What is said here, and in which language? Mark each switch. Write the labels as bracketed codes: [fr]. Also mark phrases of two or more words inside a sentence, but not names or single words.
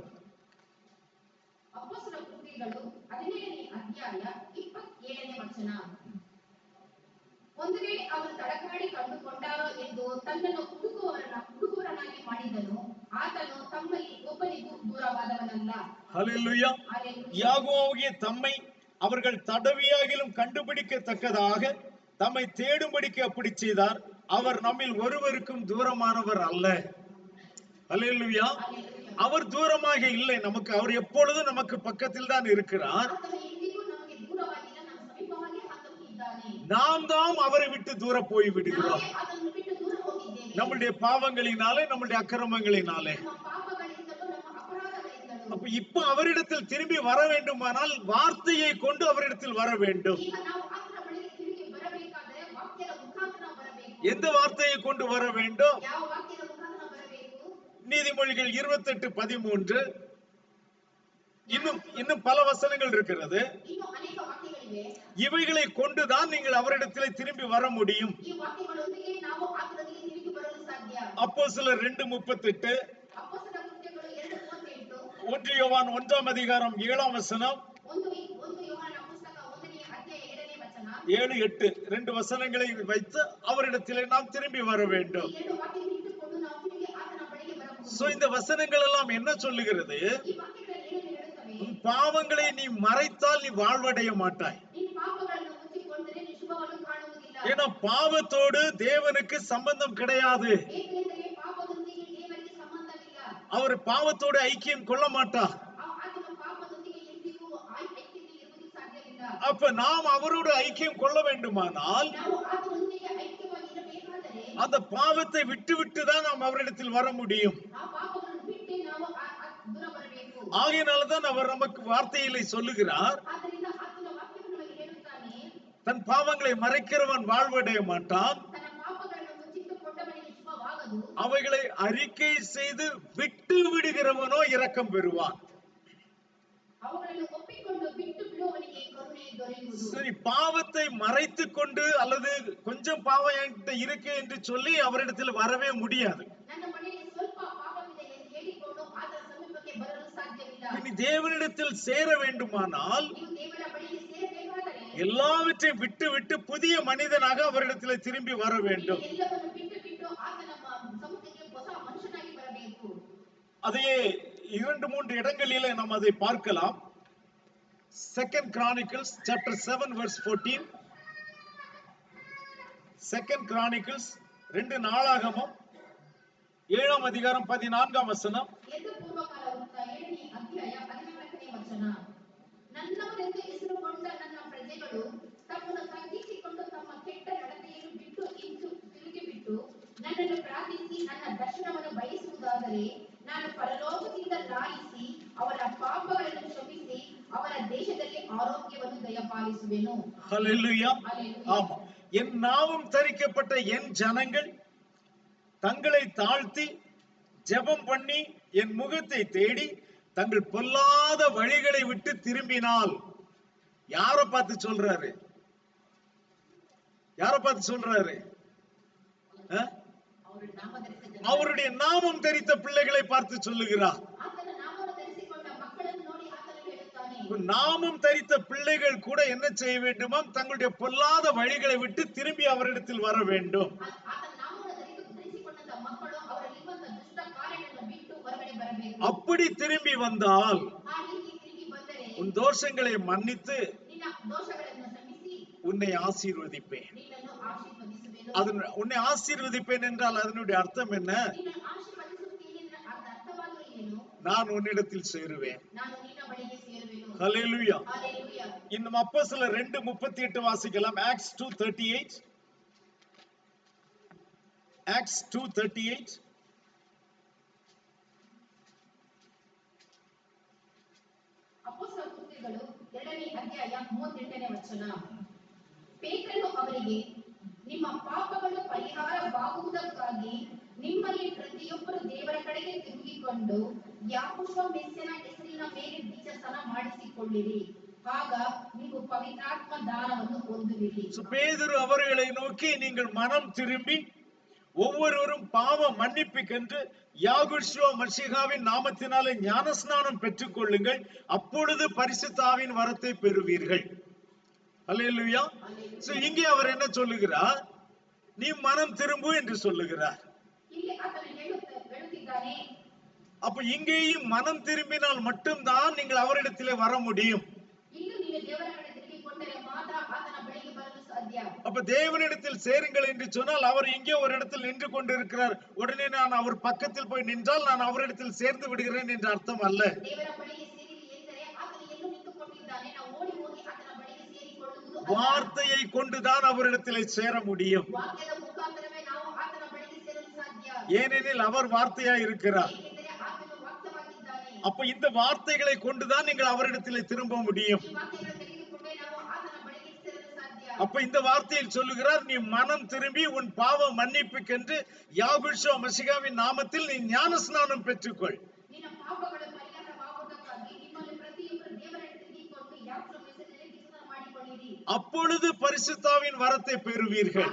[kn] ಅಪೊಸ್ತಲ ಕೃತ್ಯಗಳು 17ನೇ ಅಧ್ಯಾಯ 27ನೇ ವಚನ. ಒಂದು ವೇಳೆ ಅವರು ತಡಕಾಡಿ ಕಂಡುಕೊಂಡಾರೋ ಎಂದು ತನ್ನನ್ನು ಹುಡುಗುವವರನ್ನಾಗಿ ಮಾಡಿದನು, ಆತನು ತಮ್ಮಲ್ಲಿ ಒಬ್ಬನಿಗೂ ದೂರವಾದವನಲ್ಲ. [ta] ஹல்லேலூயா. ஹல்லேலூயா. யாகோவாகிய தம்மை அவர்கள் தடவியாகிலும் கண்டுபிடிக்கத்தக்கதாக தம்மை தேடும்படிக்கு அப்படி செய்தார். அவர் நம்மில் ஒருவருக்கும் தூரமானவர் அல்ல. ஹல்லேலூயா. ஹல்லேலூயா. அவர் தூரமாக இல்லை நமக்கு. அவர் எப்பொழுதும் நமக்கு பக்கத்தில் தான் இருக்கிறார். [kn] ಆತನು ಎಂದಿಗೂ ನಮಗೆ ದೂರವಾಗಿಲ್ಲ, ನಮ್ಮ ಸಮೀಪವಾಗಿ ಆತನು ಇದ್ದಾನೆ. [ta] நாம் தான் அவரை விட்டு தூர போய் விடுகிறோம். [kn] ನಾವೇ ಅದನ್ನು ಬಿಟ್ಟು ದೂರ ಹೋಗಿದ್ದೇವೆ. [ta] நம்முடைய பாவங்களினாலே, நம்முடைய அக்கிரமங்களினாலே. [kn] ನಮ್ಮ ಪಾಪಗಳಿಂದಲೂ ನಮ್ಮ ಅಪರಾಧಗಳಿಂದಲೂ. [ta] அப்ப இப்ப அவரிடத்தில் திரும்பி வர வேண்டுமானால் வார்த்தையை கொண்டு அவரிடத்தில் வர வேண்டும். [kn] ಈಗ ನಾವು ಆತನ ಬಳಿಗೆ ತಿರುಗಿ ಬರಬೇಕಾದರೆ ವಾಕ್ಯದ ಮುಖಾಂತರ ಬರಬೇಕು. [ta] எந்த வார்த்தையை கொண்டு வர வேண்டும்? [kn] ಯಾವ ವಾಕ್ಯದ ಮುಖಾಂತರ ಬರಬೇಕು? [ta] நீதிமொழிகள் 28:13. இன்னும் பல வசனங்கள் இருக்கிறது. [kn] ಇನ್ನೂ ಅನೇಕ ವಾಕ್ಯಗಳಿವೆ. [ta] இவைகளை கொண்டுதான் நீங்கள் அவரிடத்தில் திரும்பி வர முடியும். [kn] ಈ ವಾಕ್ಯಗಳೊಂದಿಗೆ ನಾವು ಆತನಿಗೆ ತಿರುಗಿ ಬರಲು ಸಾಧ್ಯ. [ta] அப்போஸ்தலர் 2:38, [kn] ಅಪೊಸ್ತಲರ ಕೃತ್ಯಗಳು 2:38, [ta] 1 யோவான் 1:7. [kn] ಒಂದು ಯೋಹಾನ ಪುಸ್ತಕ 1ನೇ ಅಧ್ಯಾಯ 2ನೇ ವಚನ, [ta] 7-8 2 வசனங்களை வைத்து அவரிடத்திலே நாம் திரும்பி வர வேண்டும். [kn] ಈ 2 ವಾಕ್ಯಗಳನ್ನು ಇಟ್ಟುಕೊಂಡು ನಾವು ತಿರುಗಿ ಆತನ ಬಳಿಗೆ ಬರಬಹುದು. [ta] சோ இந்த வசனங்கள் எல்லாம் என்ன சொல்லுகிறது? [kn] ಈ ವಾಕ್ಯಗಳು ಏನನ್ನು ಹೇಳುತ್ತವೆ? [ta] உன் பாவங்களை நீ மறைத்தால் நீ வாழ்வடைய மாட்டாய். [kn] ನಿನ್ನ ಪಾಪಗಳನ್ನು ಮುಚ್ಚಿಕೊಂಡರೆ ನೀನು ಶುಭವನ್ನು ಕಾಣುವುದಿಲ್ಲ. [ta] ஏன்னா பாவத்தோடு தேவனுக்கு சம்பந்தம் கிடையாது. [kn] ಏಕೆಂದರೆ ಪಾಪದೊಂದಿಗೆ ದೇವರಿಗೆ ಸಂಬಂಧವಿಲ್ಲ. [ta] அவர் பாவத்தோடு ஐக்கியம் கொள்ள மாட்டார். [kn] ಆತನ ಪಾಪದೊಂದಿಗೆ ಎಂದಿಗೂ ಐಕ್ಯತೆ ಇರುವುದಕ್ಕೆ ಸಾಧ್ಯವಿಲ್ಲ. [ta] அப்ப நாம் அவரோடு ஐக்கியம் கொள்ள வேண்டுமானால் [kn] ನಾವು ಆತನೊಂದಿಗೆ ಐಕ್ಯವಾಗಿ ಇರಬೇಕಾದರೆ [ta] அந்த பாவத்தை விட்டு தான் நாம் அவரிடத்தில் வர முடியும். [kn] ಆ ಪಾಪಗಳನ್ನು ಬಿಟ್ಟು ನಾವು ದೂರ ಬರಬೇಕು. [ta] ஆகையினால்தான் அவர் நமக்கு வார்த்தையிலே சொல்லுகிறார், [kn] ಆದ್ದರಿಂದ ಆತನ ವಾಕ್ಯವು ನಮಗೆ ಹೇಳುತ್ತಾನೆ, [ta] தன் பாவங்களை மறைக்கிறவன் வாழ்வடைய மாட்டான், [kn] ತನ್ನ ಪಾಪಗಳನ್ನು ಮುಚ್ಚಿಟ್ಟುಕೊಂಡವನಿಗೆ ಶುಭವಾಗದು, [ta] அவைகளை அறிக்கை செய்து விட்டு விடுகிறவனோ இரக்கம் பெறுவான். [kn] ಅವುಗಳನ್ನು ಒಪ್ಪಿಕೊಂಡು ಬಿಟ್ಟು ಬಿಡುವವನಿಗೆ ಕರುಣೆ ದೊರೆಯುವುದು. [ta] சரி, பாவத்தை மறைத்து கொண்டு அல்லது கொஞ்சம் பாவம் என்கிட்ட இருக்கு என்று சொல்லி அவரிடத்தில் வரவே முடியாது. [kn] ನನ್ನ ಮನೆಯಲ್ಲಿ ಸ್ವಲ್ಪ ಪಾಪವಿದೆ ಎಂದು ಹೇಳಿಕೊಂಡು ಆತನ ಸಮೀಪಕ್ಕೆ ಬರಲು ಸಾಧ್ಯವಿಲ್ಲ. [ta] இனி தேவனிடத்தில் சேர வேண்டுமானால் [kn] ನೀವು ದೇವರ ಬಳಿಗೆ ಸೇರಬೇಕಾದರೆ [ta] எல்லாவற்றையும் விட்டு புதிய மனிதனாக அவரிடத்தில் திரும்பி வர வேண்டும். [kn] ಎಲ್ಲವನ್ನು ಬಿಟ್ಟು ಆತನ ಸಮ್ಮುಖಕ್ಕೆ ಹೊಸ ಮನುಷ್ಯನಾಗಿ ಬರಬೇಕು. [ta] அதையே 2-3 இடங்களிலே நாம் அதை பார்க்கலாம். [en] 2 Chronicles chapter 7 verse 14. [ta] 2 Chronicles 2 நாளாகமம் 7ஆம் அதிகாரம் 14ஆம் வசனம். [kn] ಎದ್ದು ಪೂರ್ವಕಾಲ ವೃತ್ತ 7ನೇ ಅಧ್ಯಾಯ 14ನೇ ವಚನ. ನನ್ನವರೆಂದು ಹೆಸರುಗೊಂಡ ನನ್ನ ಪ್ರಜೆಗಳು ತಮ್ಮನ್ನು ತಗ್ಗಿಸಿಕೊಂಡು ತಮ್ಮ ಕೆಟ್ಟ ನಡತೆಯನ್ನು ಬಿಟ್ಟು ತಿರುಗಿಬಿಟ್ಟು ನನ್ನನ್ನು ಪ್ರಾರ್ಥಿಸಿ ನನ್ನ ದರ್ಶನವನ್ನು ಬಯಸುವುದಾದರೆ ನಾನು ಪರಲೋಕದಿಂದ ಲಾಯಿಸಿ ಅವರ ಪಾಪಗಳನ್ನು ಕ್ಷಮಿಸಿ ಅವರ ದೇಶದಲ್ಲಿ ಆರೋಗ್ಯವನ್ನು ದಯಪಾಲಿಸುವೆನು. [ta] ஹல்லேலூயா. அல்லேலூயா. ஆமா, என் நாமம் தரிக்கப்பட்ட என் ஜனங்கள் தங்களை தாழ்த்தி ஜெபம் பண்ணி என் முகத்தை தேடி தங்கள் பொல்லாத வழிகளை விட்டு திரும்பினால், யாரை பார்த்து சொல்றாரு? யாரை பார்த்து சொல்றாரு? அவருடைய நாமதரித்த ಜನ, அவருடைய நாமம் தரித்த பிள்ளைகளை பார்த்து சொல்லுகிறார். [kn] ಆತನ ನಾಮವನ್ನು ಧರಿಸಿಕೊಂಡ ಮಕ್ಕಳನ್ನು ನೋಡಿ ಆತನು ಹೇಳುತ್ತಾನೆ, [ta] நாமம் தரித்த பிள்ளைகள் கூட என்ன செய்ய வேண்டுமாம்? தங்களுடைய பொல்லாத வழிகளை விட்டு திரும்பி அவரிடத்தில் வர வேண்டும். [kn] ಆತನ ನಾಮವನ್ನು ಧರಿಸಿಕೊಂಡಂತ ಮಕ್ಕಳು ಅವರಲ್ಲಿರುವಂತ ದುಷ್ಟ ಕಾರ್ಯಗಳನ್ನು ಬಿಟ್ಟು ಹೊರಗಡೆ ಬರಬೇಕು. [ta] அப்படி திரும்பி வந்தால் [kn] ಆ ರೀತಿ ತಿರುಗಿ ಬಂದರೆ [ta] உன் தோஷங்களை மன்னித்து [kn] ನಿನ್ನ ದೋಷಗಳನ್ನು ಕ್ಷಮಿಸಿ [ta] உன்னை ஆசீர்வதிப்பேன். [kn] ನಿನ್ನನ್ನು ಆಶೀರ್ವದಿಸುವೆನು. [ta] உன்னை ஆசீர்வதிப்பேன் என்றால் அதனுடைய அர்த்தம் என்ன? [kn] ನಿನ್ನನ್ನು ಆಶೀರ್ವದಿಸುತ್ತೇನೆ ಎಂದರೆ ಅರ್ಥವಾದರೂ ಏನು? [ta] நான் உன்னிடத்தில் சேருவேன். [kn] ನಾನು ನಿನ್ನ ಬಳಿಗೆ ಸೇರುವೆನು. [ta] ஹல்லேலூயா. [kn] ಹಲ್ಲೆಲೂಯಾ. [ta] இன்னும் அப்போஸ்தலர் 2:38 வாசிக்கலாம். Acts 2:38. Acts 2:38. [kn] ಅಪೊಸ್ತಲರ ಕೃತ್ಯಗಳು 2ನೇ ಅಧ್ಯಾಯ 38ನೇ ವಚನ. ಪೇತ್ರನು ಅವರಿಗೆ, ನಿಮ್ಮ ಪಾಪಗಳು ಪರಿಹಾರವಾಗುವುದಕ್ಕಾಗಿ ನಿಮ್ಮಲ್ಲಿ ಪ್ರತಿಯೊಬ್ಬರು ದೇವರ ಕಡೆಗೆ ತಿರುಗಿಕೊಂಡು ಯಾಕೋಬ ಮೆಸ್ಸನ ಹೆಸರಿನ ಮೇಲೆ ದೀಕ್ಷಾಸ್ನಾನ ಮಾಡಿಸಿಕೊಳ್ಳಿರಿ, ಆಗ ನೀವು ಪವಿತ್ರಾತ್ಮ ದಾನವನ್ನು ಹೊಂದುವಿರಿ. [ta] பேதுரு அவர்களை நோக்கி, நீங்கள் மனம் திரும்பி ஒவ்வொருவரும் பாவ மன்னிப்புக்கென்று யாகுஷுவா மஷீகாவின் நாமத்தினாலே ஞானஸ்நானம் பெற்றுக் கொள்ளுங்கள், அப்பொழுது பரிசுத்த ஆவியின் வரத்தை பெறுவீர்கள். அல்லேலூயா. சோ இங்கே அவர் என்ன சொல்லுகிறார்? நீ மனம் திரும்பு என்று சொல்லுகிறார். [kn] ಇಲ್ಲಿ ಆತನು ಹೇಳುತ್ತಿದ್ದಾನೆ, [ta] அப்ப இங்கேயும் மனம் திரும்பினால் மட்டும்தான் நீங்கள் அவரிடத்திலே வர முடியும். [kn] ಇನ್ನು ನೀನು ದೇವರ ಕಡೆ ತಿರುಗಿಕೊಂಡರೆ ಮಾತ್ರ ಆತನ ಬಳಿಗೆ ಬರಲು ಸಾಧ್ಯ. [ta] அப்ப தேவனிடத்தில் சேருங்கள் என்று சொன்னால் அவர் இங்கே ஒரு இடத்தில் நின்று கொண்டிருக்கிறார், உடனே நான் அவர் பக்கத்தில் போய் நின்றால் நான் அவரிடத்தில் சேர்ந்து விடுகிறேன் என்று அர்த்தம் அல்ல. [kn] ದೇವರ ಬಳಿಗೆ ಸೇರಿರಿ ಎಂದರೆ ಆತನು ಎಲ್ಲೂ ನಿಂತುಕೊಂಡಿದ್ದಾನೆ, ನಾವು ಓಡಿ ಹೋಗಿ ಆತನ ಬಳಿಗೆ ಸೇರಿಕೊಳ್ಳುವುದು [ta] வார்த்தையை கொண்டுதான் அவரிடத்திலே சேர முடியும். [kn] ವಾಕ್ಯದ ಮುಖಾಂತರವೇ ನಾವು ಆತನ ಬಳಿಗೆ ಸೇರಲು ಸಾಧ್ಯ. [ta] ஏனெனில் அவர் வார்த்தையாய் இருக்கிறார். [kn] ಏಕೆಂದರೆ ಆತನು ವಾಕ್ಯವಾಗಿದ್ದಾನೆ. [ta] அப்ப இந்த வார்த்தைகளை கொண்டுதான் நீங்கள் அவரிடத்திலே திரும்ப முடியும். [kn] ಈ ವಾಕ್ಯಗಳನ್ನು ತೆಗೆದುಕೊಂಡೇ ನಾವು ಆತನ ಬಳಿಗೆ ಸೇರಲು ಸಾಧ್ಯ. [ta] அப்ப இந்த வார்த்தையில் சொல்லுகிறார், நீ மனம் திரும்பி உன் பாவ மன்னிப்புக்கென்று யாகுஷுவ மசிகாவின் நாமத்தில் நீ ஞானஸ்நானம் பெற்றுக்கொள். [kn] ನಿನ್ನ ಪಾಪಗಳ ಪರಿಹಾರವಾಗುವುದಕ್ಕಾಗಿ ನಿಮ್ಮಲ್ಲಿ ಪ್ರತಿಯೊಬ್ಬರು ದೇವರನ್ನು ತಿರುಗಿಕೊಂಡು ಯಾಕೋಬನ ಹೆಸರಿನಲ್ಲಿ ದೀಕ್ಷಾಸ್ನಾನ ಮಾಡಿಕೊಳ್ಳಿರಿ. [ta] அப்பொழுது பரிசுத்தாவின் வரத்தை பெறுவீர்கள்.